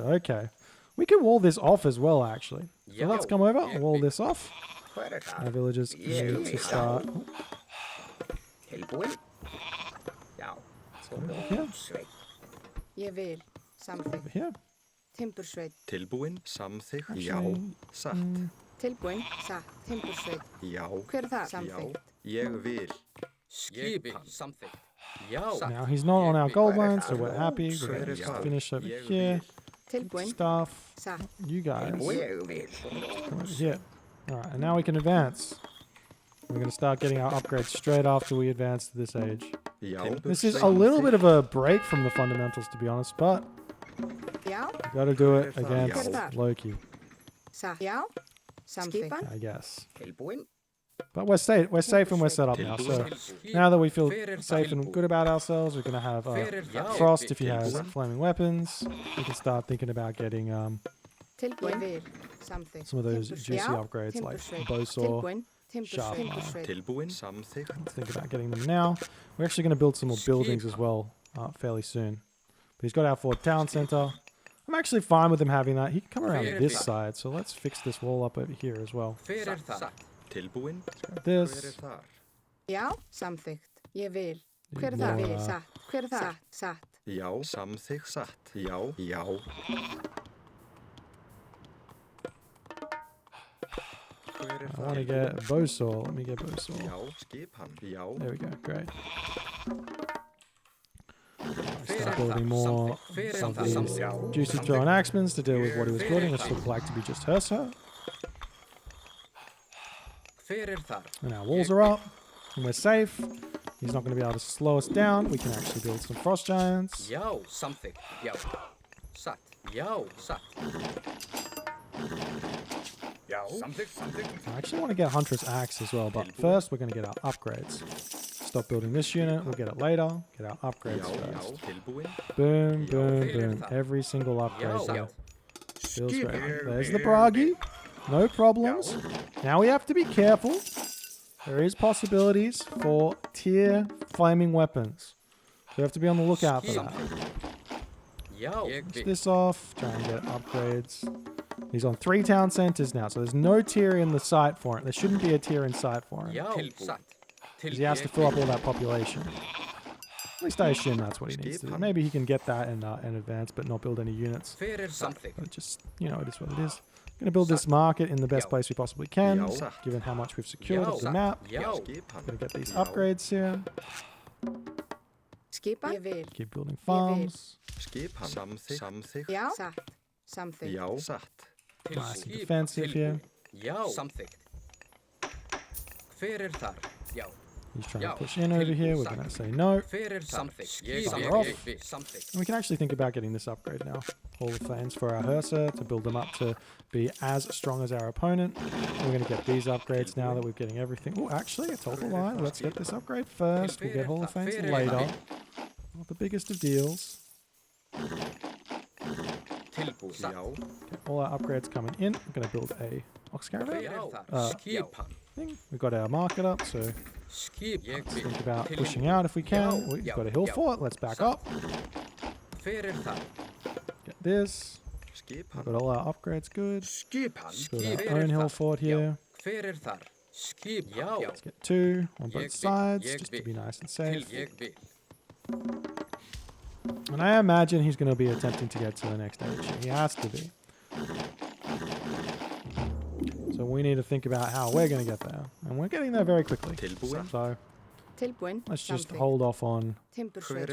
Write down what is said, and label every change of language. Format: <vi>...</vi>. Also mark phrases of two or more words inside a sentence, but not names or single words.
<en>Okay. We can wall this off as well, actually. So let's come over and wall this off. Our villagers need to start. Over here. Over here.</en> <is>Timbursveit. Tilbúin, samþykkt, já,</is> <en>Actually,</en> <is>satt, Tilbúin. Satt. Timbursveit. já, Hver er það? já, Samþykkt. ég vil, Skipan. Something. Já.</is> <en>now he's not on our gold mine, so we're happy. We're</en> <is>Hver</is> <en>going</en> <is>er</is> <en>to</en> <is>það?</is> <en>finish over</en> <is>Ég</is> <en>here.</en> <is>vil, Tilbúin.</is> <en>Stuff.</en> <is>Satt.</is> <en>You guys.</en> <is>ég vil,</is> <en>Come over here. Alright, and now we can advance. We're going to start getting our upgrades straight after we advance to this age.</en> <is>já,</is> <en>This is a little bit of a break from the fundamentals, to be honest, but</en> <is>Já.</is> <en>we got to do it against</en> <is>Já.</is> <en>Loki,</en> <is>Satt. Já. Samþykkt. Skipan.</is> <en>I guess.</en> <is>Tilbúin.</is> <en>But we're safe and we're set up now. So now that we feel safe and good about ourselves, we're going to have Frost if he has flaming weapons. We can start thinking about getting</en> <is>Tilbúin. Ég vil. Samþykkt.</is> <en>some of those</en> <is>Timbursveit.</is> <en>juicy</en> <is>Já.</is> <en>upgrades like</en> <is>Timbursveit.</is> <en>bowsaw.</en> <is>Tilbúin.</is> <en>sharp</en> <is>Timbursveit. tilbúin, samþykkt,</is> <en>Let's think about getting them now. We're actually going to build some more buildings as well fairly soon. But he's got our Ford Town Center. I'm actually fine with him having that. He can come around this side, so let's fix this wall up over here as well.</en> <is>Hver er það? tilbúin,</is> <en>Got</en> <is>hver er</is> <en>this.</en> <is>þar? Já. Samþykkt. Ég vil.</is> <en>Need</en> <is>Hver er það?</is> <en>more,</en> <is>Vil. Satt. Hver er það? Satt. Já, samþykkt, satt, já, já, hver er</is> <en>I want to</en> <is>það?</is> <en>get bowsaw. Let me get bowsaw.</en> <is>Já, skipan, já,</is> <en>There we go. Great.</en> <is>Hver</is> <en>Start</en> <is>er</is> <en>building</en> <is>það?</is> <en>more</en> <is>Hver er</is> <en>of</en> <is>það?</is> <en>these Something. juicy throwing axemans to deal with what he was building, which looked like to be just Hersa.</en> <is>Hver er þar?</is> <en>And our walls are up, and we're safe. He's not going to be able to slow us down. We can actually build some frost giants.</en> <is>Já. Something. Já. Satt. Já. Satt. Já.</is> <en>Something. I actually want to get Huntress Axe as well, but first we're going to get our upgrades. Stop building this unit, we'll get it later. Get our upgrades</en> <is>já, já,</is> <en>first.</en> <is>tilbúin,</is> <en>Boom, boom,</en> <is>Hver er</is> <en>boom.</en> <is>það?</is> <en>Every single upgrade</en> <is>Já.</is> <en>there. Feels great.</en> <is>Skipan.</is> <en>There's the Bragi. No problems. Now we have to be careful. There is possibilities for tier flaming weapons. So we have to be on the lookout for that.</en> <is>Já. Ég</is> <en>Finish</en> <is>vil.</is> <en>this off, try and get upgrades. He's on 3 town centers now, so there's no tier in the site for him. There shouldn't be a tier in sight for him.</en> <is>Já. Satt.</is> <en>'Cause he has to fill up all that population. At least I assume that's what he needs to do. Maybe he can get that in advance, but not build any units. Hver er something? But just, you know, it is what it is. Going to build this market in the best place we possibly can, Yeah. given how much we've secured of the</en> <is>Já.</is> <en>map.</en> <is>Já. skipan,</is> <en>Going to get these</en> <is>Já.</is> <en>upgrades here.</en> <is>Skipan. Ég vil.</is> <en>Keep building farms.</en> <is>skipan, samþykkt, Já. Satt. Samþykkt. já, satt,</is> <en>Nice and defensive here.</en> <is>Já. Something. Hver er þar? Já.</is> <en>He's trying Yeah. to push in over here. We're going to say no.</en> <is>Hver er something?</is> <en>Fire off. Something. And we can actually think about getting this upgrade now. Hall of Flames for our Hersa to build them up to be as strong as our opponent. And we're going to get these upgrades now that we're getting everything. Oh, actually, I told a lie. Let's get this upgrade first. We'll get Hall of Flames later. Not the biggest of deals.</en> <is>Tilbúin. já,</is> <en>Get all our upgrades coming in. I'm going to build a ox caravan</en> <is>Hver er þar? Uh, Skipan.</is> <en>thing. We've got our market up, so</en> <is>Skip. Ég</is> <en>let's</en> <is>vil.</is> <en>think about pushing out if we can. We've got a hill fort. Let's back up.</en> <is>Hver er þar?</is> <en>Get this.</en> <is>skipan,</is> <en>Got all our upgrades good.</en> <is>Skipan.</is> <en>Build our own hill fort here.</en> <is>Hver er þar? Skip. Já.</is> <en>Let's get 2 on both</en> <is>Ég</is> <en>sides,</en> <is>vil.</is> <en>just to be nice and</en> <is>Til</is> <en>safe.</en> <is>ég vil.</is> <en>And I imagine he's going to be attempting to get to the next age. He has to be. So we need to think about how we're going to get there. And we're getting there very quickly.</en> <is>tilbúin,</is> <en>So</en> <is>Tilbúin.</is> <en>let's just</en> <is>Samþykkt.</is> <en>hold off on</en> <is>Timbursveit.</is>